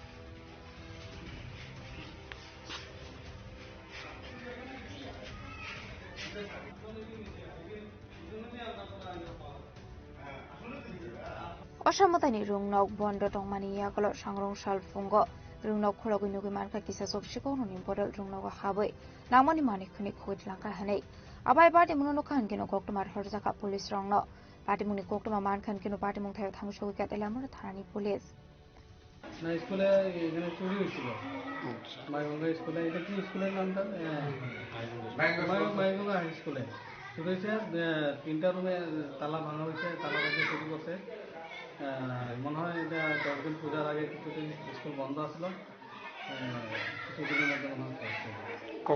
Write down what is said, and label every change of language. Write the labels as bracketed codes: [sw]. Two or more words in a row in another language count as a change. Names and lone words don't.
[trp] Osamotani rungnok bondo tongmani yakolo sangrong salfungo rungnok khologi nugi marka kisa sobshiko nuni bodol rungnogo habai nangmani mani khani khogoi telangka hanai abai party muno khan kino koktumar horjaka police rongno party muni koktuma man khan kino party mung thayo thang shoika telamura thanani police [bn] না স্কুলে এখানে চুরি হয়েছিল মাইগঙ্গা স্কুলে এটা কি স্কুলের নামটা মাইগঙ্গা হাই স্কুলে চুরি হয়েছে 3টা রুমে তালা ভাঙা হয়েছে তালা ভেঙে চুরি করছে মনে হয় এটা 10 দিন পূজার আগে কিছুদিন স্কুল বন্ধ আসলো কিছুদিনের মধ্যে মনে হয়